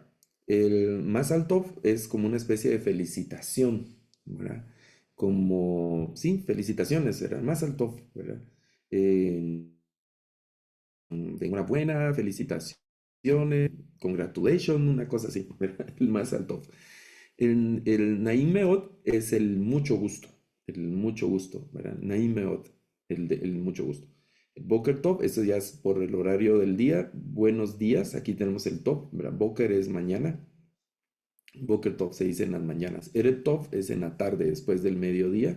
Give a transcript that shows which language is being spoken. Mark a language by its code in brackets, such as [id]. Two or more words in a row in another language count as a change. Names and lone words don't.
[es] El [he] מזל טוב [es] es como una especie de felicitación, ¿verdad? Como, sí, felicitaciones, ¿verdad? [he] מזל טוב, ¿verdad? [es] Eh, de enhorabuena, felicitaciones, congratulations, una cosa así, ¿verdad? El [he] מזל טוב. [es] El [he] נעים מאוד [es] es el mucho gusto, ¿verdad? [he] נעים מאוד, [es] el mucho gusto. El [he] בוקר טוב, [es] eso ya es por el horario del día. Buenos días, aquí tenemos el Tov, ¿verdad? Boker es mañana. [he] בוקר טוב [es] se dice en las mañanas. [he] ערב טוב [es] es en la tarde, después del mediodía.